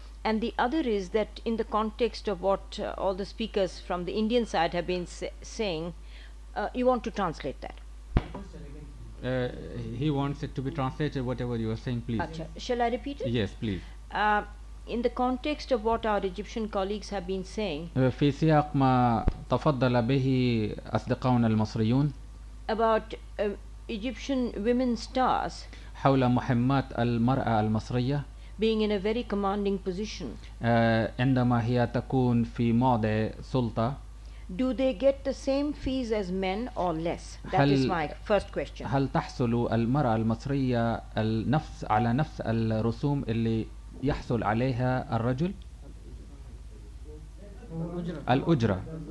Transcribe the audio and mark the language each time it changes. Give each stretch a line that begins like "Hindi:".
English: And the other is that in the context of what all the speakers from the Indian side have been saying, you want to translate that. He wants it to be translated, whatever you are saying, please. Achha. Shall I repeat it? Yes, please. In the context of what our Egyptian colleagues have been saying,
Arabic: في سياق ما تفضل به أصدقاؤنا المصريون,
English: about Egyptian women stars,
Arabic: حول مهمات المرأة المصرية,
English: being in a very commanding position,
Arabic: عندما هي تكون في موضع سلطة,
English: do they get the same fees as men or less? That is my first question.
Arabic: هل تحصل المرأة المصرية النفس على نفس الرسوم اللي يحصل عليها الرجل؟ الأجرة.